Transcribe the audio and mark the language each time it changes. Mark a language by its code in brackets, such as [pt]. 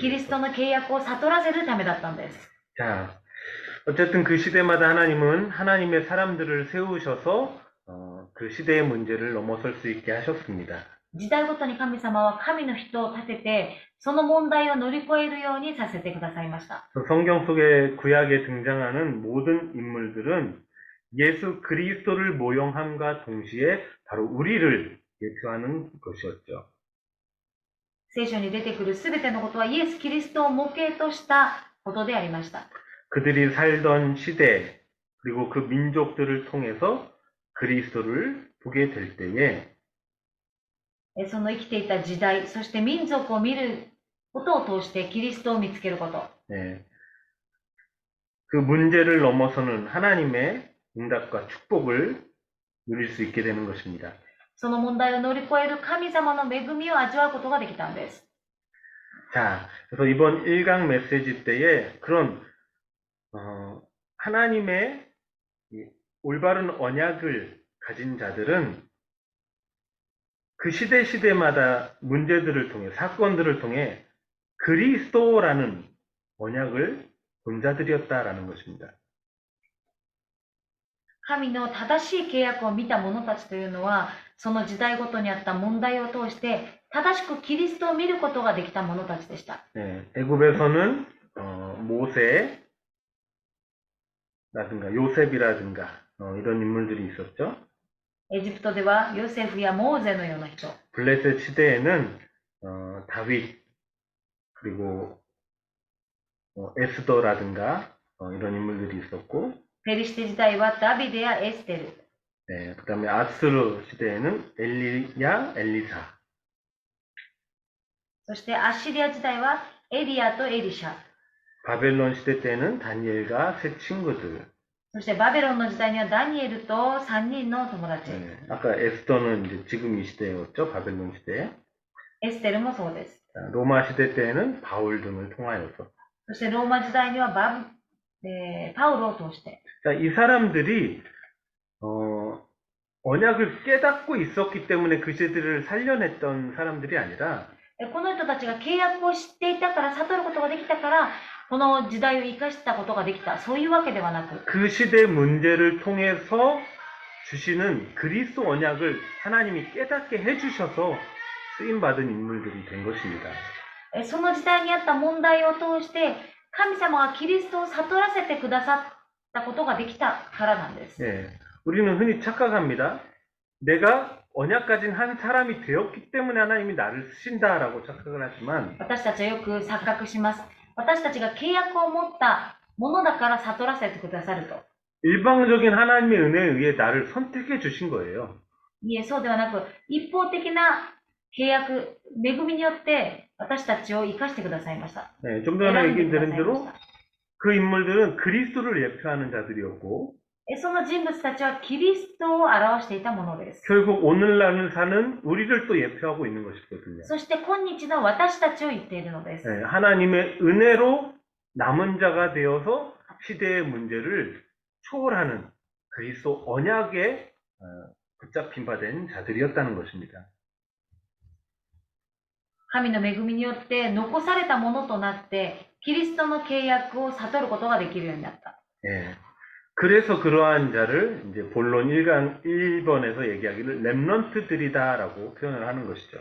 [ja] キリストの契約を悟らせるためだったんです。 [ko] 자, 어쨌든 그 시대마다 하나님은 하나님의 사람들을 세우셔서 그 시대의 문제를 넘어설 수 있게 하셨습니다. [ja] 時代ごとに神様は神の人を立てて、その問題を乗り越えるようにさせてくださいました。 [ko] 성경 속의 구약에 등장하는 모든 인물들은 예수 그리스도를 모형함과 동시에 바로 우리를 예표하는 것이었죠. [ja] 聖書に出てくるすべてのことはイエス・キリストを模型としたことでありました。 [ko] 그들이 살던 시대 그리고 그 민족들을 통해서 그리스도를 보게 될 때에 [ja] その生きていた時代、そして民族を見ることを通してキリストを見つけること。 [ko] 예. 그 문제를 넘어서는 하나님의 응답과 축복을 누릴 수 있게 되는 것입니다. [ja] その問題を乗り越える神様の恵みを味わうことができたんです。 [ko] 자, 그래서 이번 1강 메시지 때에 그런 하나님의 올바른 언약을 가진 자들은 그 시대마다 문제들을 통해, 사건들을 통해 그리스도라는 언약을 본 자들이었다라는 것입니다. [ja] 神の正しい契約を見た者たちというのは、その時代ごとにあった問題を通して、正しくキリストを見ることができた者たちでした。 [ko] 네, 애굽에서는 모세라든가 요셉이라든가 이런 인물들이 있었죠. [ja] エジプトではヨセフやモーゼのような人。 [ko] 블레셋 시대에는 다윗 그리고 에스더라든가 이런 인물들이 있었고, [ja] ペリシテ時代はダビデやエステル。 [ko] 네, 그 다음에 아스르 시대에는 엘리야, 엘리사. [ja] そしてアッシリア時代はエリアとエリシャ。 [ko] 바벨론 시대 때는 다니엘과 세 친구들. [ja] そしてバベロンの時代にはダニエルと3人の友達。 [ko] 네, 아까 에스더는 이제 지금 이 시대였죠. 바벨론 시대. [ja] エステルもそうです。 [ko] 로마 시대 때는 바울 등을 통하여서. [ja] そしてローマ時代にはパウロを通して。 [ko] 자, 이 사람들이 언약을 깨닫고 있었기 때문에 그 시대를 살려냈던 사람들이 아니라 [ja] この人たちが契約を知っていたから、悟ることができたから、この時代を生かしたことができた。そういうわけではなく、 [ko] 그 시대 문제를 통해서 주시는 그리스도 언약을 하나님이 깨닫게 해주셔서 쓰임받은 인물들이 된 것입니다. [ja] その時代にあった問題を通して、神様がキリストを悟らせてくださったことができたからなんです。 [ko] 예, 우리는 흔히 착각합니다. 내가 언약 가진 한 사람이 되었기 때문에 하나님이 나를 쓰신다라고 착각을 하지만 [ja] 私たちはよく錯覚します。私たちが契約を持ったものだから悟らせてくださると。 [ko] 일방적인 하나님의 은혜에 의해 나를 선택해 주신 거예요. [ja] いえ、そうではなく、一方的な契約、恵みによって私たちを生かしてくださいました。 [ko] 네, 좀 전에 얘기 드린 대로 그 인물들은 그리스도를 예표하는 자들이었고 [ja] その人物たちはキリストを表していたものです。 [ko] 결국 오늘날 사는 우리를 또 예표하고 있는 것이거든요. [ja] そして今日の私たちを言っているのです。 [ko] 네, 하나님의 은혜로 남은 자가 되어서 시대의 문제를 초월하는 그리스도 언약에 붙잡힌 바 된 자들이었다는 것입니다. [ja] 神の恵みによって残されたものとなって、キリストの契約を悟ることができるようになった。 [ko] 예. 그래서 그러한 자를 이제 본론 1번에서 얘기하기를 렘넌트들이다라고 표현을 하는 것이죠.